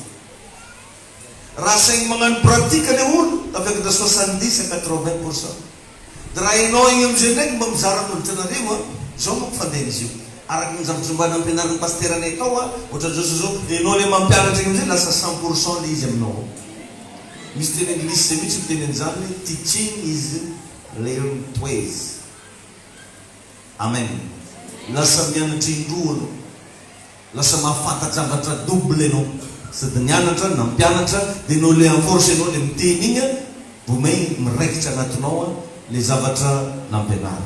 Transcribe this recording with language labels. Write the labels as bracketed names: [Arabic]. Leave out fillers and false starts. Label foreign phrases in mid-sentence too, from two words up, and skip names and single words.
[Malagasy] Raha saigny magnano pratique le olo tafiakatra 70 à 80%. Dia raha ianao igny am'izay ndraiky mba mizara amin'olo tanareo zao mampifandeha izy io. Araky ny zavatra mbana ampianaran'ny pasteranay tao ohatra zao ianao le mampianatra igny am'izay lasa 100% le izy aminao. Misy teny anglisy zay mihitsy miteny an'izany hoe [English] teaching is learned twice. [Malagasy] Amen. Lasa mianatra indroa anao. Lasa mahafanta-javatra double anao. Sady nianatra na mpianatra dia anao le enforce anao le miteny igny vomay miraikitra agnatinao le zavatra nampianarana.